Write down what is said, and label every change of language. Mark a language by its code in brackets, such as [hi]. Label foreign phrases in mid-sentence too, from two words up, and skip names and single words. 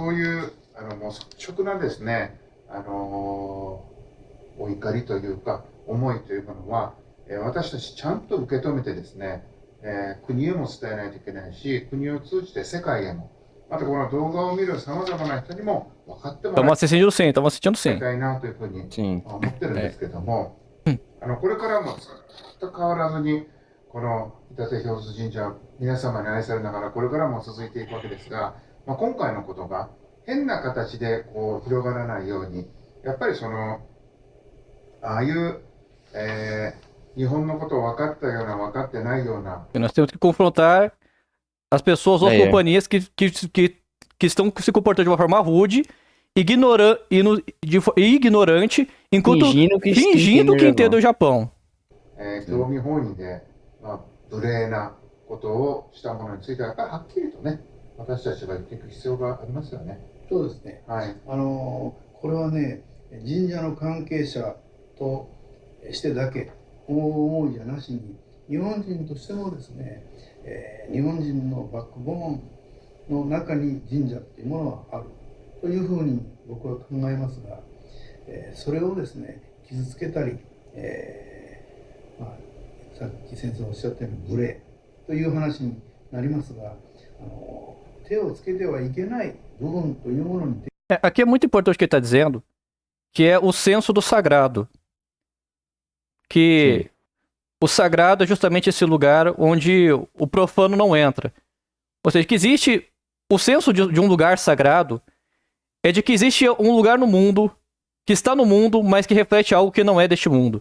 [ja] そういうもう率直なですね、お怒りというか思いというものは、私たちちゃんと受け止めてですね、国へも伝えないといけないし、国を通じて世界へも、またこの動画を見るさまざまな人にも分かってもら [pt] Estamos assistindo sim, estamos assistindo [ja] い [pt] sim. [ja] たいなというふうに [pt] Sim. [ja] 思ってるんですけども、これからもずっと変わらずにこの伊達氷津神社皆様に愛されながらこれからも続いていくわけですが、今回のことが変な形でこう広がらないように、やっぱりああいう、日本のことを分かったような分かってないような [pt] Nós temos que confrontar as pessoas ou as companhias que estão se comportando de uma forma rude, ignorante, enquanto fingindo que entende o Japão. [ja] 興味本位で、無礼なことをしたものについてはやっぱりはっきりとね、私たちが言っていく必要がありますよね。そうですね。はい。これはね、神社の関係者としてだけ思いじゃなしに、日本人としてもですね、日本人のバックボーンの中に神社っていうものはあるというふうに僕は考えますが、それをですね、傷つけたり、さっき先生おっしゃったように無礼という話になりますが、手をつけてはいけない部分というものに [pt] Aqui é muito importante o que ele está dizendo, que é o senso do sagrado. Que o sagrado é justamente esse lugar onde o profano não entra. Ou seja, que existe o senso de um lugar sagrado é de que existe um lugar no mundo, que está no mundo, mas que reflete algo que não é deste mundo.